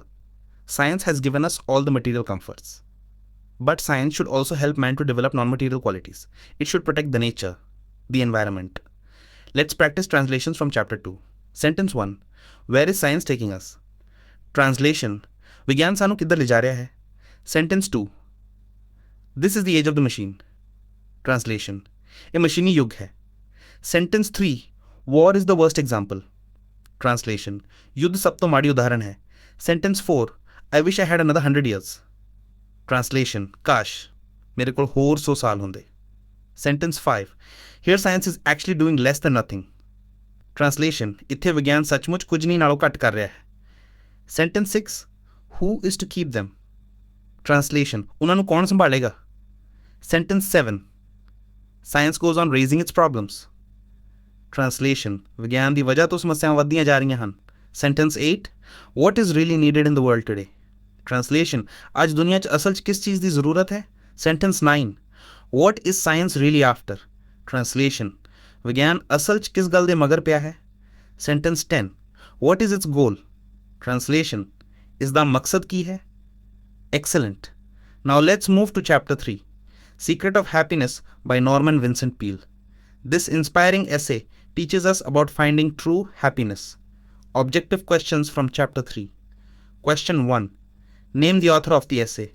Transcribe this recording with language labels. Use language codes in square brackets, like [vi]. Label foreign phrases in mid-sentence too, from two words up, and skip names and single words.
[en] Science has given us all the material comforts. But science should also help man to develop non-material qualities. It should protect the nature, the environment. Let's practice translations from chapter 2. Sentence 1. Where is science taking us? Translation. [pa] ਵਿਗਿਆਨ ਸਾਨੂੰ ਕਿਧਰ ਲੈ ਜਾ ਰਿਹਾ ਹੈ? [en] Sentence 2. This is the age of the machine. Translation. [hi] ये मशीनी युग है. [en] Sentence 3. War is the worst example. Translation. [pa] ਯੁੱਧ ਸਭ ਤੋਂ ਮਾੜੀ ਉਦਾਹਰਣ ਹੈ. [en] Sentence 4. I wish I had another 100 years. Translation. [pa] ਕਾਸ਼ ਮੇਰੇ ਕੋ ਹੋਰ 100 ਸਾਲ ਹੁੰਦੇ. [en] Sentence 5. Here science is actually doing less than nothing. Translation. [pa] ਇੱਥੇ ਵਿਗਿਆਨ ਸੱਚਮੁੱਚ ਕੁਝ ਨਹੀਂ ਨਾਲੋਂ ਘੱਟ ਕਰ ਰਿਹਾ ਹੈ. [en] Sentence 6. Who is to keep them? Translation. [pa] ਉਨ੍ਹਾਂ ਨੂੰ ਕੌਣ ਸੰਭਾਲੇਗਾ? [en] Sentence 7. Science goes on raising its problems. Translation. [pa] ਵਿਗਿਆਨ ਦੀ ਵਜ੍ਹਾ ਤੋਂ ਸਮੱਸਿਆਵਾਂ ਵਧਦੀਆਂ ਜਾ ਰਹੀਆਂ ਹਨ. [en] Sentence 8. What is really needed in the world today? Translation. [pa] ਅੱਜ ਦੁਨੀਆ ਚ ਅਸਲ ਚ ਕਿਸ ਚੀਜ਼ ਦੀ ਜ਼ਰੂਰਤ ਹੈ? [en] Sentence 9. What is science really after? Translation. [pa] ਵਿਗਿਆਨ ਅਸਲ ਚ ਕਿਸ ਗੱਲ ਦੇ ਮਗਰ ਪਿਆ ਹੈ? [en] Sentence 10. What is its goal? Translation. [pa] ਇਸਦਾ ਮਕਸਦ ਕੀ ਹੈ? [en] Excellent. Now let's move to chapter 3. Secret of Happiness by Norman Vincent Peale. This inspiring essay teaches us about finding true happiness. Objective questions from chapter 3. Question 1. Name the author of the essay.